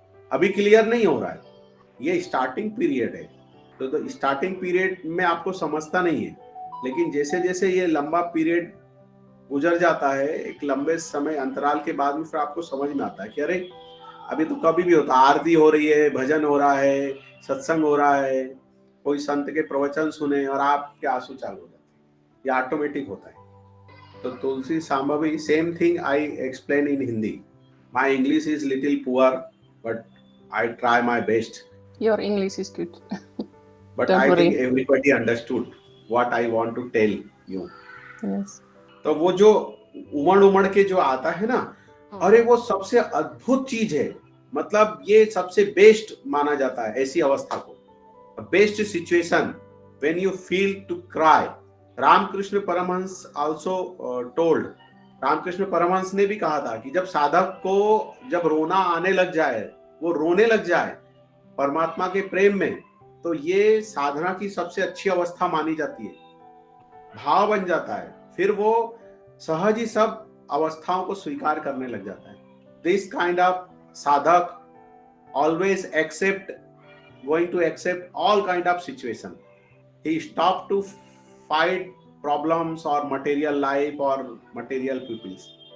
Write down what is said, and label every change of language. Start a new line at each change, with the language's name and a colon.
Hindi: अभी क्लियर नहीं हो रहा है, ये स्टार्टिंग पीरियड है। तो स्टार्टिंग पीरियड में आपको समझता नहीं है, लेकिन जैसे जैसे ये लंबा पीरियड गुजर जाता है, एक लंबे समय अंतराल के बाद में, फिर आपको समझ में आता है कि अरे अभी तो कभी भी होता, आरती हो रही है, भजन हो रहा है, सत्संग हो रहा है, कोई संत के प्रवचन सुने और आपके आंसू चालू हो जाते हैं, ये ऑटोमेटिक होता है।
English: तो Tulsi Shambhavi, same thing I explain in Hindi. My English is little poor but I try my best. Your English is good. But Don't I worry. think everybody understood what I want to tell you. Yes.
Hindi: तो वो जो उमड़ के जो आता है ना, अरे वो सबसे अद्भुत चीज है, मतलब ये सबसे बेस्ट माना जाता है ऐसी अवस्था को,
English: Best situation when you feel to cry.
Hindi: Ramakrishna Paramhans
English: also told,
Hindi: Ramakrishna Paramhans ने भी कहा था कि जब साधक को जब रोना आने लग जाए, वो रोने लग जाए परमात्मा के प्रेम में, तो ये साधना की सबसे अच्छी अवस्था मानी जाती है, भाव बन जाता है, फिर वो सहज ही सब अवस्थाओं को स्वीकार करने लग जाता है।
English: this kind of sadhak always going to accept all kind of situation. He stopped to fight problems or material life or material peoples.